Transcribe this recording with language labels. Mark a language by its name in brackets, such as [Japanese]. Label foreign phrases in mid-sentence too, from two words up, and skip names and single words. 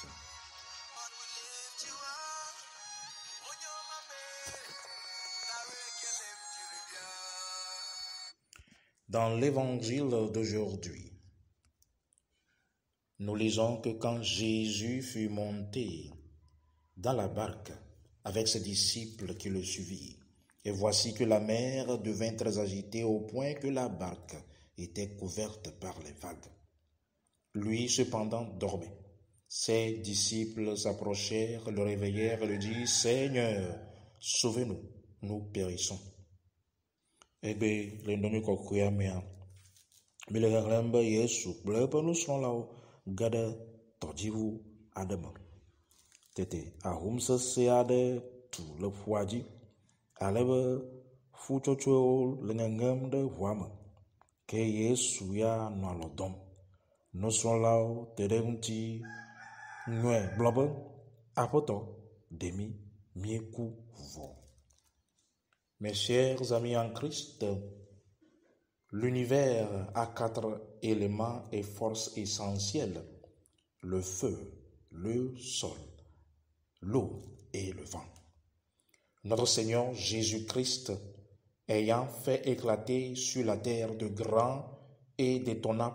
[French] Dans l'évangile d'aujourd'hui, nous lisons que quand Jésus fut monté dans la barque avec ses disciples qui le suivirent, et voici que la mer devint très agitée au point que la barque était couverte par les vagues. Lui cependant dormait. Ses disciples s'approchèrent, le réveillèrent et lui dirent « Seigneur, sauve-nous, nous périssons. [Ewe] » Ebe le ndonu kokuya mea bile ɣeɣlem be Yesu kple eƒe nusrɔ̃lawo ge ɖe tɔdziʋu aɖe me. Tete ahom sesẽ aɖe tu le ƒua dzi alebe ƒutsotsoewo le ŋeŋem ɖe ʋua me ke Yesu ya nɔ alɔ dɔm. Nusrɔ̃lawo te ɖe ŋuti nyɔe gblɔ be Aƒetɔ, ɖemi míeku vɔ. [French] Mes chers amis en Christ, l'univers a 4 éléments et forces essentielles: le feu, le sol, l'eau et le vent. Notre Seigneur Jésus-Christ, ayant fait éclater sur la terre de grands et d'étonnants